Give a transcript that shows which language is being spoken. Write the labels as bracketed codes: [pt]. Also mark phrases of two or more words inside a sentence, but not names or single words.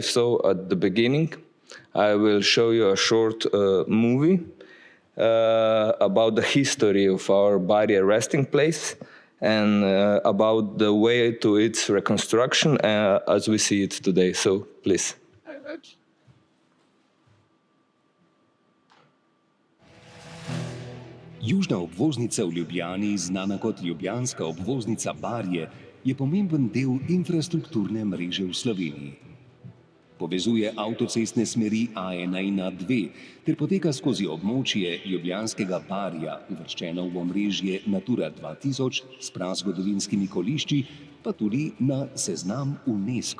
[en] So at the beginning, I will show you a short movie about the history of our Barje resting place and about the way to its reconstruction as we see it today. So, please. [sl] Južna obvoznica v Ljubljani, znana kot ljubljanska obvoznica Barje, je pomemben del infrastrukturne mreže v Sloveniji. Povezuje avtocestne smeri A1 in A2 ter poteka skozi območje ljubljanskega Barja, uvrščeno v omrežje Natura 2000 s prazgodovinskimi kolišči, pa tudi na seznam UNESCO.